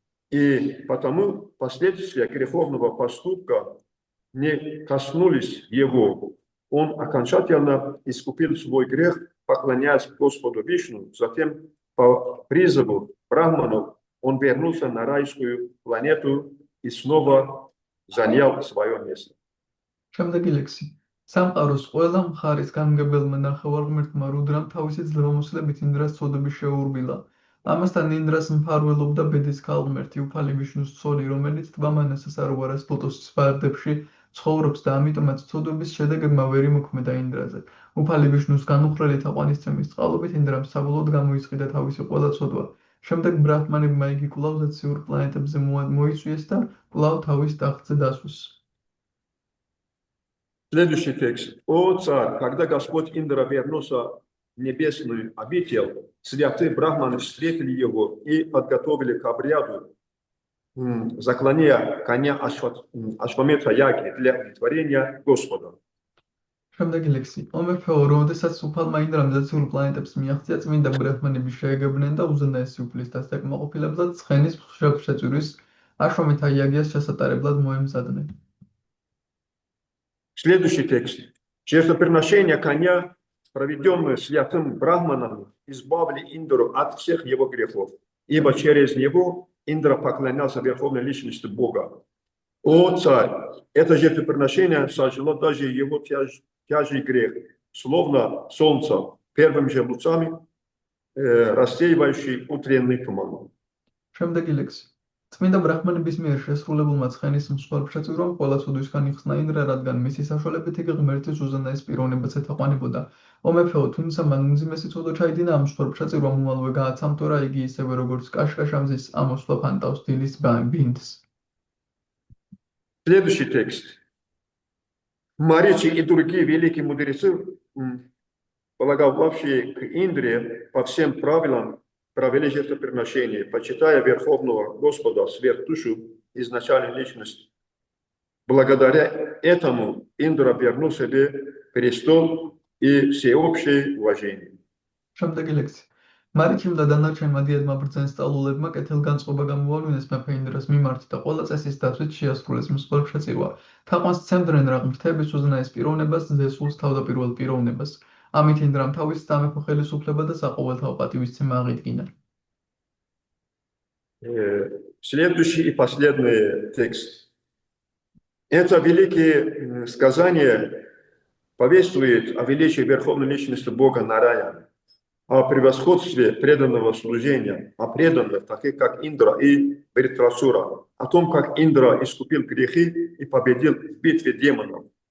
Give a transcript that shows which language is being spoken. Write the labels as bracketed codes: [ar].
[ru] И потому последствия греховного поступка не коснулись его. Он окончательно искупил свой грех, поклоняясь Господу Вишну. Затем, по призыву брахманов, он вернулся на райскую планету и снова занял свое место. [ka] შემდეგი ლექსი. სამყაროს ყველა მხარის გამგებელმა ნახევარღმერთმა რუდრამ თავისი ძლევამოსილებით ინდრას ცოდები შეურბილა. ამასთან ინდრას მფარველობდა ბედის ქალღმერთი უფალი ვიშნუს ცოლი, რომელიც ტბა მანასასაროვარას ლოტოსის ვარდებში ცხოვრობს და ამიტომაც ცოდვების შედეგებმა ვერ იმოქმედა ინდრაზე. უფალი ვიშნუს განუხრელი თაყვანისცემის წყალობით ინდრამ საბოლოოდ გამოისყიდა თავისი ყველა ცოდვა. შემდეგ ბრაჰმანებმა იგი კვლავ ზეციურ პლანეტებზე მოიწვიეს და კვლავ თავის ტახტზე დასვეს. [ru] Следующий текст. О царь, когда Господь Индра вернулся в небесную обитель, святые брахманы встретили его и подготовили к обряду заклания коня Ашваметха Яги для удовлетворения Господа. [ka] შემდეგი ლექსი. ომეფეო, როდესაც უფალმა ინდრამ ზეციურ პლანეტებს მიაღწია, წმინდა ბრაჰმანები შეეგებნენ და უზენაესი უფლის დასაკმაყოფილებლად ცხენის შეწვირის აშვამეთა იაგიას ჩასატარებლად მოემზადნენ. [ru] Следующий текст. Жертвоприношение коня, проведенное святым брахманом, избавили Индру от всех его грехов, ибо через него Индра поклонялся верховной личности Бога. О царь, это жертвоприношение сожгло даже его тяжкий грех, словно солнце первыми же лучами, рассеивающий утренний туман. [ka] შემდეგი ლექსი. წმინდა ბრაჰმანების მიერ შესრულებულმა ცხენის მსხვერპლშეწირვამ ყველა ცოდვისგან იხსნა ინდრა, რადგან მისი საშუალებით იგი ღმერთის უზენაეს პიროვნებას ეთაყვანებოდა. ომეფეო, თუმცა მან უმძიმესი ცოდვა ჩაიდინა ამ მსხვერპლშეწირვამ უმალვე გააცამთორა იგი ისევე როგორც კაშკაშამზის ამოსვლა ფანტავს დილის ბინდს. [ru] Следующий текст. Маричи и другие великие мудрецы, полагавшие к Индре по всем правилам, провели жертвоприношение, почитая Верховного Господа, сверхдушу, изначальную личность. Благодаря этому Индра вернул себе престол и всеобщее уважение. [ka] შემდეგი ლექსი. მარიჩიმ და დანარჩენმა დიადმა ბრძენ სწავლულებმა კეთილგანწყობა გამოავლინეს მეფე ინდრას მიმართ და ყველა წესის დაცვით შეასრულეს მსხვერპლშეწირვა. თაყვანს სცემდნენ რა ღმერთების უზენაეს პიროვნებას, ზესულს თავდაპირველ პიროვნებას. ამით ინდრამ თავის სამეფო ხელისუფლება და საყოველთაო პატივისცემა აღიდგინა. [ru] Следующий и последний текст. Это великие сказания повествует о величии верховной личности Бога Нараяна, о превосходстве преданного служения, о преданных, таких как Индра и Вритрасура, о том, как Индра искупил грехи и победил в битве демонов.